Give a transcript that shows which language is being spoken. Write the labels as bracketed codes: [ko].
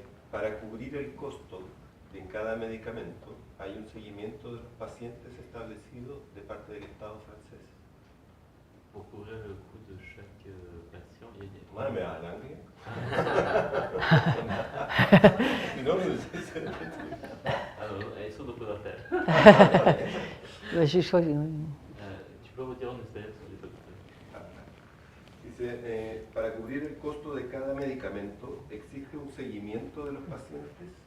[es] Para cubrir el costo de cada medicamento, hay un seguimiento de los pacientes establecido de parte del Estado francés. [fr] Pour couvrir le coût de chaque patient, il y a... Ouais, mais à l'anglais. Sinon, [es] eso no puedo hacer. [fr] J'ai choisi. Tu peux redire en espagnol sur les docteurs. [es] Dice, para cubrir el costo de cada medicamento, ¿existe un seguimiento de los pacientes?